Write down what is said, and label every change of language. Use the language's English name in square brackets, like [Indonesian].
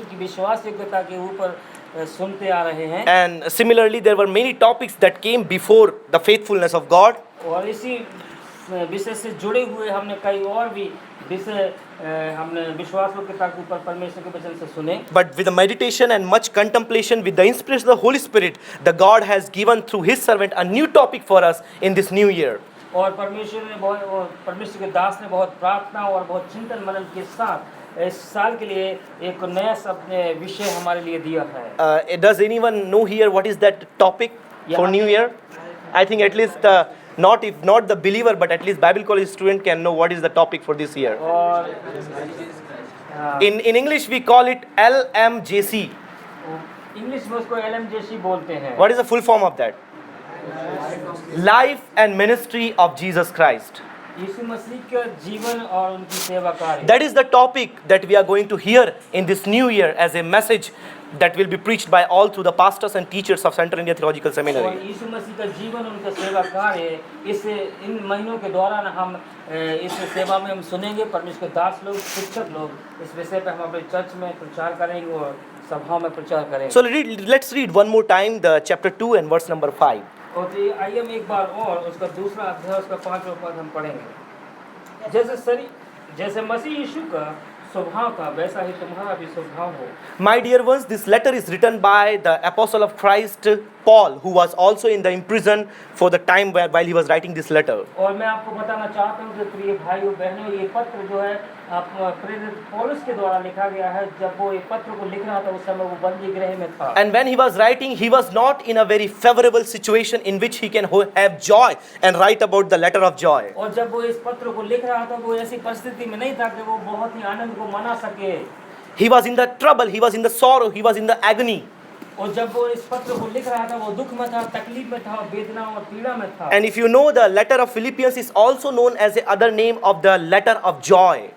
[Hindi] की विश्वास योग्यता के ऊपर सुनते आ रहे हैं। [English] And similarly, there were many topics that came before the faithfulness of God. [Hindi] और इसी विषय से जुड़े हुए हमने कई और भी विषय हमने विश्वास योग्यता के ऊपर परमेश्वर के वचन से सुने। [English] But with the meditation and much contemplation, with the inspiration of the Holy Spirit, the God has given through His servant a new topic for us in this new year. [Hindi] और परमेश्वर के दास ने बहुत प्रार्थना और बहुत चिंतन मनन के साथ इस साल के लिए एक नया विषय हमारे लिए दिया है। [English] Does anyone know here what is that topic for New Year? I think at least if not the believer, but at least Bible college student can know what is the topic for this year. [Hindi] और [English] In English we call it LMJC. [Hindi] English में उसको LMJC बोलते हैं। [English] What is the full form of that? Life and ministry of Jesus Christ. [Hindi] यीशु मसीह का जीवन और उनकी सेवा कार्य। [English] That is the topic that we are going to hear in this new year as a message that will be preached by all through the pastors and teachers of Central India Theological [Hindi] और [English] Seminary. [Hindi] यीशु मसीह का जीवन उनका सेवा कार्य इन महीनों के दौरान हम इस सेवा में हम सुनेंगे। परमेश्वर के दास लोग शिक्षक लोग इस विषय पे हम अपने चर्च में प्रचार करेंगे और सभाओं में प्रचार करेंगे। [English] So let's read one more time the chapter 2 and verse number 5. [Hindi] और आइए हम एक बार और उसका दूसरा अध्याय उसका 5वां पद हम पढ़ेंगे। जैसे मसीह यीशु का स्वभाव था वैसा ही तुम्हारा भी स्वभाव हो। [English] My dear ones, this letter is written by the apostle of Christ, Paul, who was also in the prison for the time while he was writing this letter. [Hindi] और मैं आपको बताना चाहता हूँ कि प्रिय भाइयों बहनों, ये पत्र जो है प्रेरित पौलुस के द्वारा लिखा गया है। जब वो ये पत्र को लिख रहा था उस समय वो बंदी गृह में था। [English] And when he was writing, he was not in a very favorable situation in which he can have joy and write about the letter of joy. [Hindi] और जब वो इस पत्र को लिख रहा था वो ऐसी परिस्थिति में नहीं था कि वो बहुत ही आनंद को मना सके। [English] He was in the trouble, he was in the sorrow, he was in the agony. [Hindi] और जब वो इस पत्र को लिख रहा था वो दुख में था, तकलीफ में था, वेदना और पीड़ा में था। [English] And if you know, the letter of Philippians is also known as the other name of the letter of joy.